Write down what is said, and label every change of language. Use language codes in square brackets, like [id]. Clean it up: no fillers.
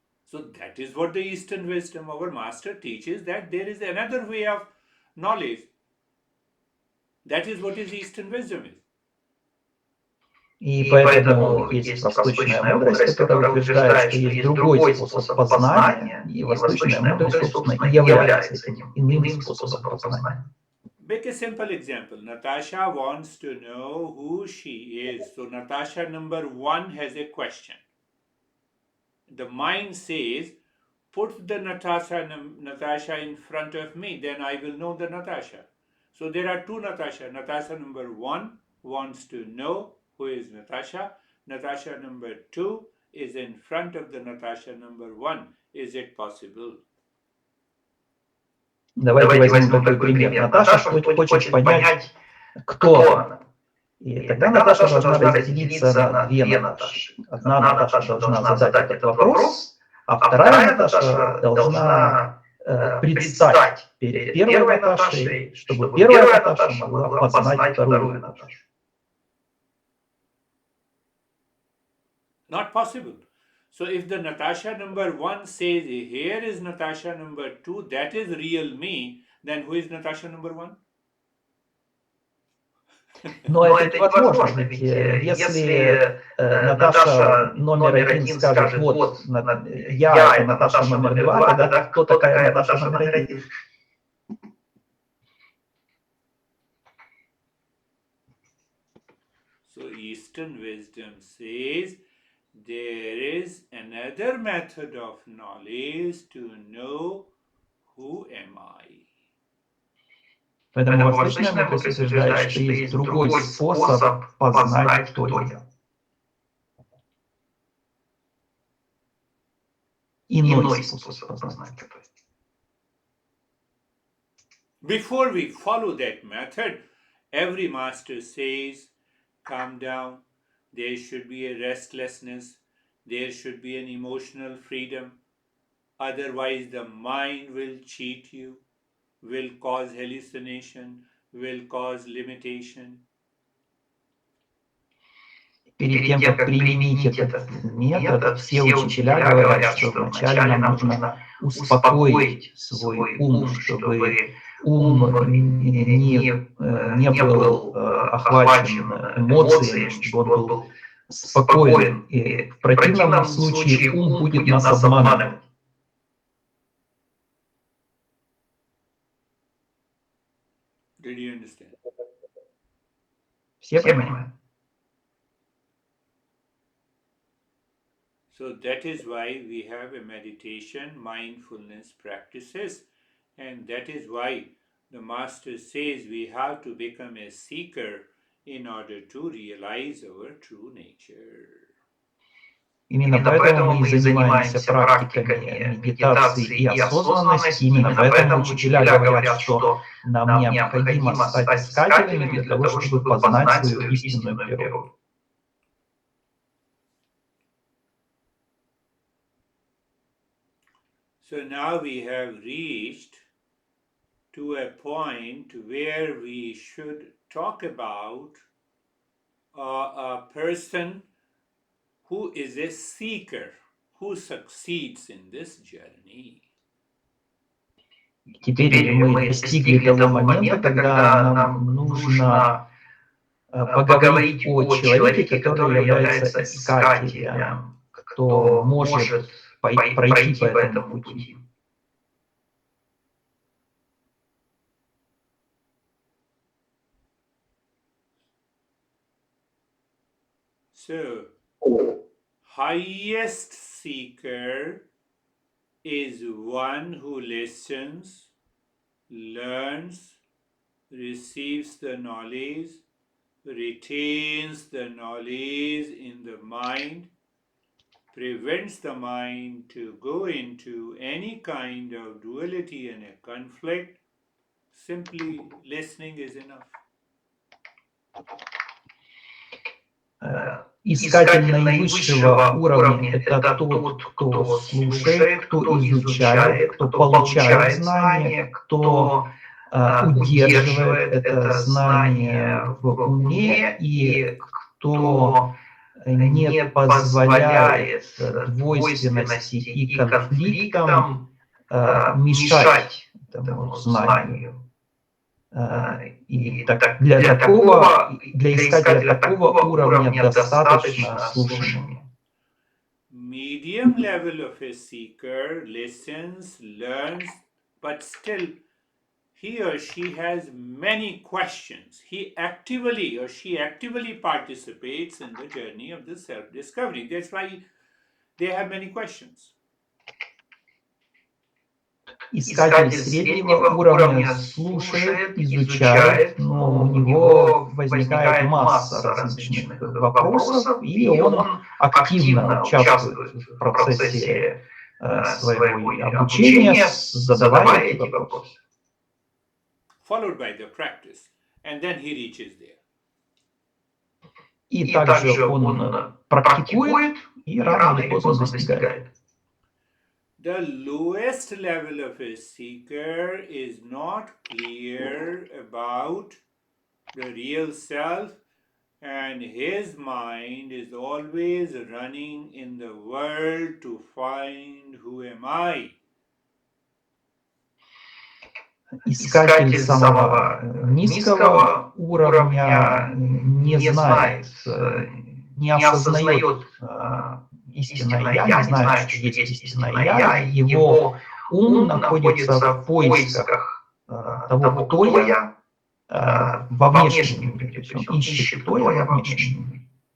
[en] So that is what the Eastern wisdom, our master teaches, that there is another way of knowledge. That is what his Eastern wisdom is. [ru] И поэтому есть восточная мудрость, которая утверждает, что есть другой способ познания, и восточная мудрость, собственно, и является этим иным способом познания. [en] Make a simple example. Natasha wants to know who she is. So Natasha number 1 has a question. The mind says, put the Natasha in front of me, then I will know the Natasha. So there are two Natasha. Natasha number 1 wants to know who is Natasha. Natasha number 2 is in front of the Natasha number 1. Is it possible? [ru] Давайте возьмем такой пример. Наташа хочет понять, кто она. И тогда Наташа должна разделиться на две Наташи. Одна Наташа должна задать этот вопрос, а вторая Наташа должна предстать перед первой Наташей, чтобы первая Наташа могла познать вторую Наташу. [en] Not possible. So if the Natasha number 1 says, here is Natasha number 2, that is real me, then who is Natasha number 1? [ru] Но это невозможно, ведь если Наташа номер 1 скажет, вот, я это Наташа номер 2, тогда кто такая Наташа номер 1? [en] So Eastern wisdom says, there is another method of knowledge to know who am I. [ru] Поэтому восточная мудрость утверждает, что есть другой способ познать, кто я. Иной способ познать, кто я. [en] Before we follow that method, every master says, calm down, there should be a restlessness, there should be an emotional freedom, otherwise the mind will cheat you, will cause hallucination, will cause limitation. [ru] Перед тем, как применить этот метод, все учителя говорят, что вначале нам нужно успокоить свой ум, чтобы ум не был охвачен эмоциями, чтобы он был спокоен. И в противном случае ум будет нас обманывать. [en] Did you understand? [ru] Все понимают? [en] So that is why we have a meditation, mindfulness practices, and that is why the master says we have to become a seeker in order to realize our true nature. [ru] Именно поэтому мы и занимаемся практиками медитации и осознанности. Именно поэтому учителя говорят, что нам необходимо стать искателями для того, чтобы познать свою истинную природу. [en] So now we have reached to a point where we should talk about a person who is a seeker, who succeeds in this journey. [ru] Теперь мы достигли того момента, когда нам нужно поговорить о человеке, который является искателем, кто может пройти по этому пути. [en] So, highest seeker is one who listens, learns, receives the knowledge, retains the knowledge in the mind, prevents the mind to go into any kind of duality and a conflict, Simply listening is enough. [ru] Искатель наивысшего уровня – это тот, кто слушает, кто изучает, кто получает знания, кто удерживает это знание в уме и кто не позволяет двойственности и конфликтам мешать этому знанию. И для искателя такого уровня достаточно слушания. [en] Medium level of a seeker listens, learns, but still he or she has many questions. He actively or she actively participates in the journey of the self-discovery. That's why they have many questions. [ru] Искатель среднего уровня слушает, изучает, но у него возникает масса различных вопросов, и он активно участвует в процессе своего обучения, задавая эти вопросы. [en] Followed by the practice, and then he reaches there. [ru] И также он практикует, и рано или поздно достигает. [en] The lowest level of a seeker is not clear about the real self, and his mind is always running in the world to find who am I. [ru] Искатель самого низкого уровня не знает, не осознает истинное «я», не знает, что есть истинное «я», его ум находится в поисках того, кто я во внешнем мире, то есть он ищет, кто я во внешнем мире.